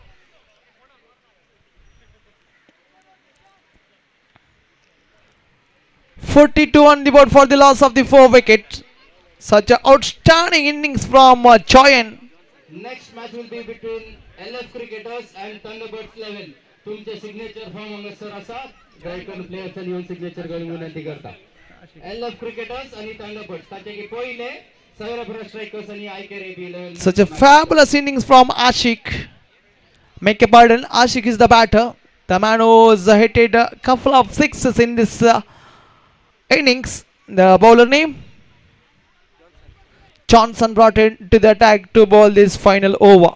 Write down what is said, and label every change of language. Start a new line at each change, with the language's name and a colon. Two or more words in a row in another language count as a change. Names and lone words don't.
English: .42 on the board for the loss of the 4 wickets. Such an outstanding innings from Choyan. Next match will be between LF Cricketers and Thunderbirds 11.
Konkani: तुमचे
English: signature form
Konkani: हांगासर आसा. गायकन प्लेयर्सांनी येवन सिग्नेचर घालूंक विनंती करता. LF Cricketers आणि Thunderbirds ताचे की पहिले Savarapura Strikers आणि Aikar AB 11.
English: Such a fabulous innings from Ashik. Make a pardon, Ashik is the batter. The man who's hitted a couple of sixes in this innings. The bowler name? Johnson brought it to the attack to bowl this final over.